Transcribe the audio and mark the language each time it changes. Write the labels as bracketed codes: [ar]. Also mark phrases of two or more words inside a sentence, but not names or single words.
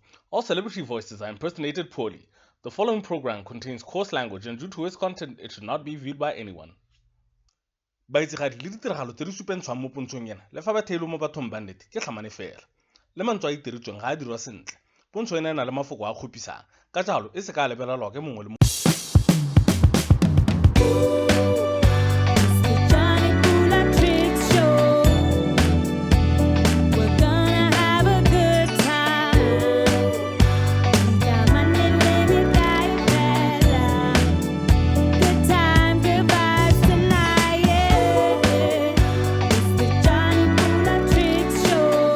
[en] All celebrity voices are impersonated poorly. The following program contains coarse language and due to its content, it should not be viewed by anyone. [tn] Baitsigadi le ditiragalo tse di supentshwang mo pontshong ena le fa ba theilwe mo bathong ba nnete ke tlhamane fela le mantswe a itiretsweng ga a dirwa sentle pontsho ena e na le mafoko a kgopisang ka jalo e se ka lebelelwa ke mongwe le mongwe. [en] Jonny Pula and Triccs show. We're gonna have a good time. Come on and live it like fella. Good time, good vibes tonight, yeah. It's the Jonny Pula and Triccs show.